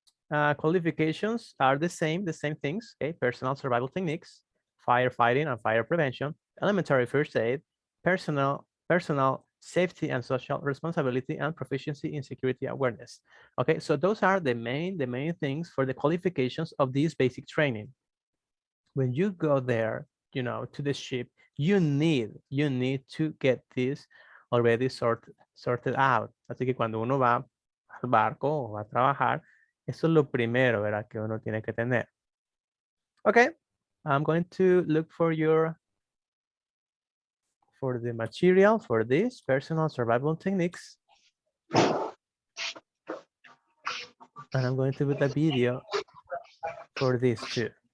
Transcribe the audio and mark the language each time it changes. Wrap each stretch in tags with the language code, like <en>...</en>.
<en>Qualifications are the same things, okay? Personal survival techniques, firefighting and fire prevention, elementary first aid, personal safety and social responsibility, and proficiency in security awareness. Okay, so those are the main things for the qualifications of this basic training. When you go there, you know, to the ship, you need to get this already sorted out.</en> <es>Así que cuando uno va al barco o va a trabajar, eso es lo primero, ¿verdad? Que uno tiene que tener.</es> <en>Okay, I'm going to look for the material for this personal survival techniques. And I'm going to put a video for this too.</en>